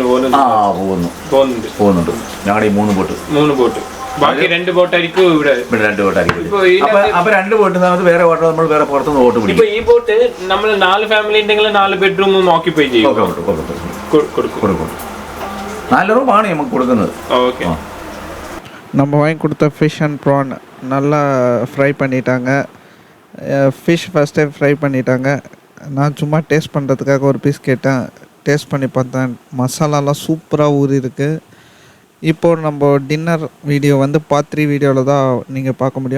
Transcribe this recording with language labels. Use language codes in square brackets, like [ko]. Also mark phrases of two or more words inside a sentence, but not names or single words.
[ml] പോകുന്നുണ്ട്. ഞങ്ങളുടെ ഈ 3 ബോട്ട്. ബാക്കി 2 ബോട്ടായിരിക്കും ഇവിടെ. 2 ബോട്ടായിരിക്കും. അപ്പൊ 2 ബോട്ട് വേറെ ബോട്ട് നമ്മൾ വേറെ പുറത്തുനിന്ന് ബോട്ട് പിടിക്കും. ഇപ്പൊ ഈ ബോട്ട് നമ്മൾ 4 ഫാമിലി ഉണ്ടെങ്കിൽ 4 [en] bedroom occupy [ml] ചെയ്യും. കൊടുക്കും. 4 ரூபாണ് നമുക്ക് കൊടുക്കുന്നത്. [ta] ஓகே. நம்ம வாங்கி கொடுத்த [en] fish and prawn [ta] நல்லா ஃப்ரை பண்ணிட்டாங்க. [en] fish first [ta] ஃப்ரை பண்ணிட்டாங்க. நான் சும்மா டேஸ்ட் பண்ணுறதுக்காக ஒரு பீஸ் கேட்டேன். டேஸ்ட் பண்ணி பார்த்தேன், மசாலாலாம் சூப்பராக ஊறி இருக்குது. இப்போது நம்ம [en] dinner video [ta] வந்து [en] part 3 video [ta] தான் நீங்கள் பார்க்க முடியும்.